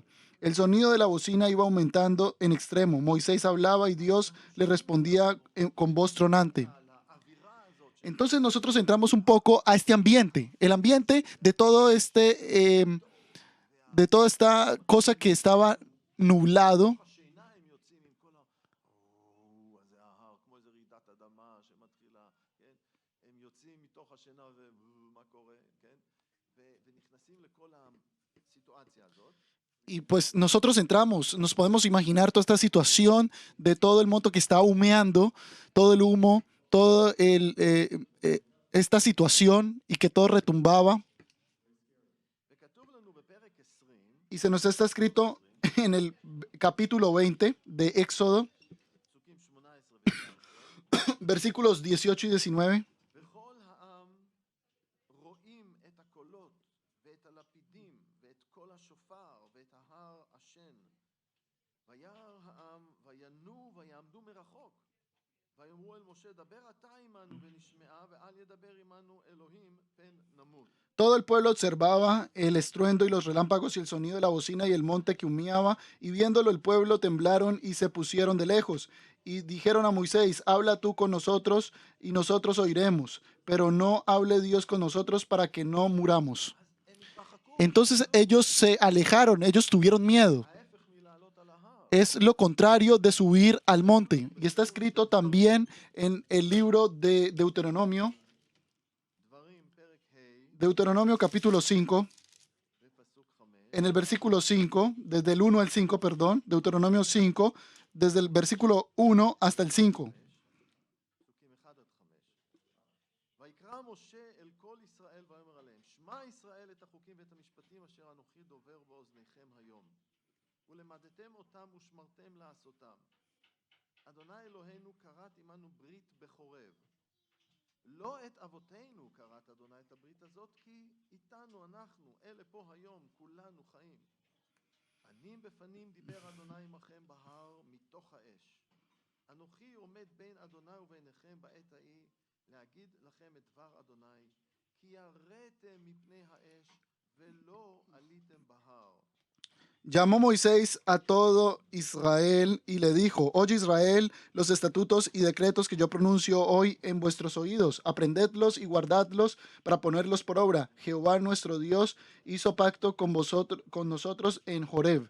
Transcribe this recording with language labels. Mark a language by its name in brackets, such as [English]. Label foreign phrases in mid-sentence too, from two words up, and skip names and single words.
[Spanish] El sonido de la bocina iba aumentando en extremo. Moisés hablaba y Dios le respondía con voz tronante. Entonces nosotros entramos un poco a este ambiente, el ambiente de todo de toda esta cosa que estaba nublado. [Hebrew] השינה הם יוצאים עם כל הזה ההר, כמו איזה רעידת אדמה שמתחילה, כן? הם יוצאים מתוך השינה ומה קורה, כן? ונכנסים לכל הסיטואציה הזאת. [Spanish] Y pues nosotros entramos, nos podemos imaginar toda esta situación de todo el monte que está humeando, todo el humo, toda esta situación y que todo retumbaba. [Hebrew] וכתוב לנו בפרק 20, [Spanish] Y se nos está escrito en el capítulo 20 de Éxodo, [Hebrew] פסוקים 18 ו-19, [Spanish] versículos 18 y 19. [Hebrew] וכל העם רואים את הקולות ואת הלפידים ואת קול השופר ואת ההר עשן. וירא העם וינועו ויעמדו מרחוק. ויאמרו אל משה דבר אתה עמנו ונשמעה ואל ידבר עמנו אלוהים פן נמות. [Spanish] Todo el pueblo observaba el estruendo y los relámpagos y el sonido de la bocina y el monte que humeaba, y viéndolo el pueblo temblaron y se pusieron de lejos. Y dijeron a Moisés, habla tú con nosotros y nosotros oiremos, pero no hable Dios con nosotros para que no muramos. [Hebrew] הם התרחקו, [Spanish] Entonces ellos se alejaron, ellos tuvieron miedo. [Hebrew] ההפך מלעלות על ההר. [Spanish] Es lo contrario de subir al monte. Y está escrito también en el libro de Deuteronomio, [Hebrew] דברים פרק ה' [Spanish] Deuteronomio capítulo 5, [Hebrew] ופסוק 5, [Spanish] en el versículo 5, desde el 1 al 5, perdón, Deuteronomio 5, desde el versículo 1 hasta el 5. [Hebrew] פסוקים 1 עד 5. ויקרא משה אל כל ישראל ויאמר עליהם שמע ישראל את החוקים ואת המשפטים אשר אנוכי דובר באוזניכם היום ולמדתם אותם ושמרתם לעשותם. אדוני אלוהינו כרת עמנו ברית בחורב. לא את אבותינו כרת אדוני את הברית הזאת כי איתנו אנחנו אלה פה היום כולנו חיים. פנים בפנים דיבר אדוני עמכם בהר מתוך האש. אנוכי עומד בין אדוני וביניכם בעת ההיא להגיד לכם את דבר אדוני כי ירדתם מפני האש ולא עליתם בהר. [Spanish] Llamó Moisés a todo Israel y le dijo, oye Israel, los estatutos y decretos que yo pronuncio hoy en vuestros oídos, aprendedlos y guardadlos para ponerlos por obra. Jehová nuestro Dios hizo pacto con nosotros en Horeb.